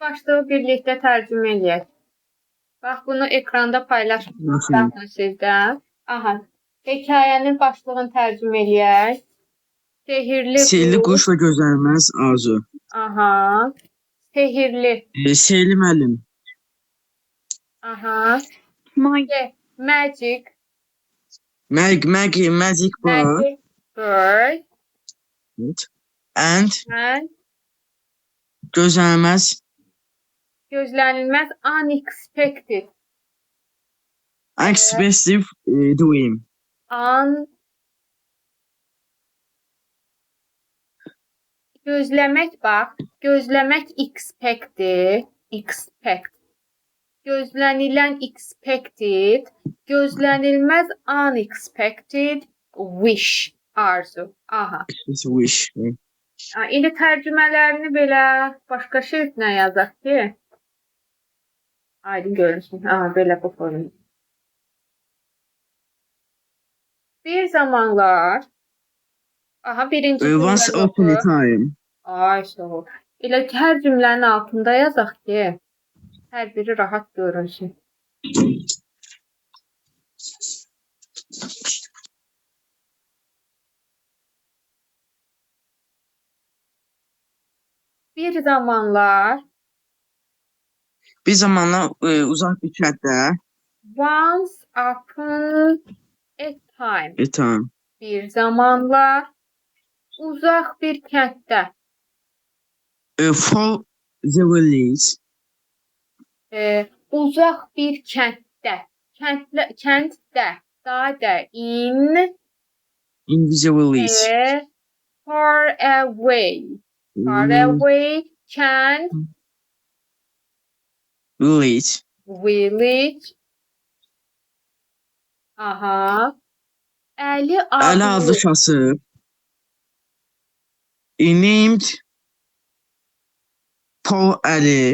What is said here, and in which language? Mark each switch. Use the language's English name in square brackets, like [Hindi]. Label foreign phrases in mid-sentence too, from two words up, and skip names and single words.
[Azerbaijani] başlığı birlikdə tərcümə eləyək. Bax, bunu ekranda paylaşmışam sizdən. Aha, hekayənin başlığını tərcümə eləyək. Sehirli quş və gözlənilməz arzu. Aha, sehirli. Sehirli müəllim. [English] Aha, magic. Magic bird. Magic bird. And And [Azerbaijani] gözlənilməz [English] unexpected. unexpected dream. [Azerbaijani] Gözləmək bax, gözləmək expect. Gözlənilən expected, gözlənilməz unexpected, wish, arzu. Aha. [English] Wish. [Azerbaijani] İndi tərcümələrini belə başqa şeritlə yazaq ki, aydın görünsün. Aha, belə bu formu. Bir zamanlar, aha, birinci [English] Once upon a time. [Azerbaijani] Ay, sağ ol. Elə hər cümlənin altında yazaq ki, hər biri rahat görünsün. Bir zamanlar uzaq bir kənddə [English] once upon a time. [Azerbaijani] Bir zamanlar uzaq bir kənddə. [English] For the village. [Azerbaijani] Uzaq bir kənddə. Kənddə. Dadə. [English] In the village. Far away. Far away. [Azerbaijani] Kənd. [English] Village. [Azerbaijani] Aha. Əli adlı kasıb. Named Paul Əli.